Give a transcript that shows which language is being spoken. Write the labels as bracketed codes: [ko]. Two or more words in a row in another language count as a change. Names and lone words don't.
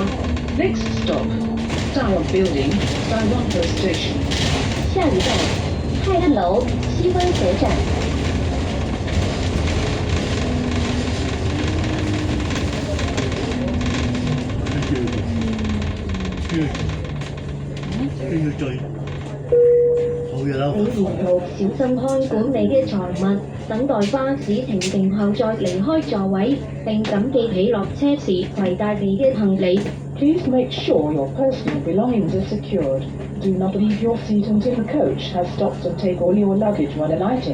[en] Next stop, Tower Building, Toronto Station. [yue] 下一站泰安楼西湾河站。你沿途小心看管你嘅財物，等待巴士停定後再離開座位，並緊記起落車時攜帶你嘅行李。 [en] Please make sure your personal belongings are secured. Do not leave your seat until the coach has stopped to take all your luggage when alighting.